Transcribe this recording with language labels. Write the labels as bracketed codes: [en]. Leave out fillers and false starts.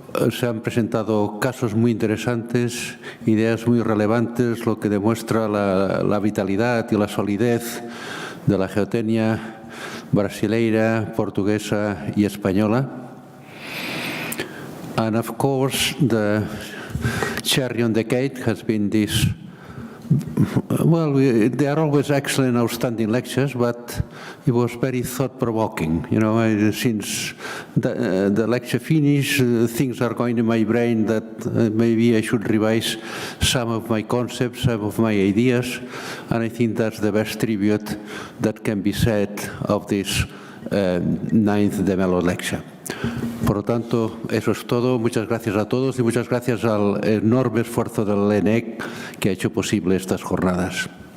[es] se han presentado casos muy interesantes, ideas muy relevantes, lo que demuestra la vitalidad y la solidez de la geotecnia brasileira, portuguesa y española. [en] And of course, the cherry on the cake has been this. Well, they are always excellent, outstanding lectures, but it was very thought-provoking. You know, since the lecture finished, things are going in my brain that maybe I should revise some of my concepts, some of my ideas, and I think that's the best tribute that can be said of this 9th de Mello lecture. [es] Por lo tanto, eso es todo. Muchas gracias a todos y muchas gracias al enorme esfuerzo del LENEC que ha hecho posible estas jornadas.